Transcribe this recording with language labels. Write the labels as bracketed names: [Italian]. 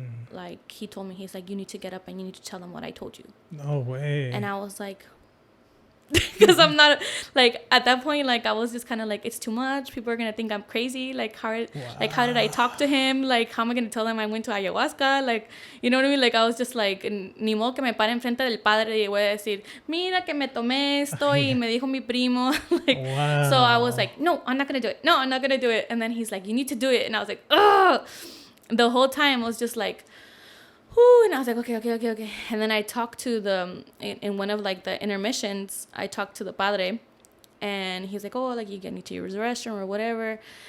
[English] Like he told me, he's like, you need to get up and you need to tell them what I told you. No way. And I was like, because I'm not like, at that point, like I was just kind of like, it's too much. People are gonna think I'm crazy. Like how did I talk to him? Like how am I gonna tell them I went to Ayahuasca? Like, you know what I mean? Like I was just like, [Spanish] ni modo que me pare enfrente del padre y voy a decir, mira que me tomé esto y me dijo mi primo. [English] Like, so I was like, no, I'm not gonna do it. No, I'm not gonna do it. And then he's like, you need to do it. And I was like, ugh. The whole time I was just like, whoo, and I was like, okay. And then I talked to in one of like the intermissions, I talked to the padre, and he's like, oh, like you need to use the restroom or whatever.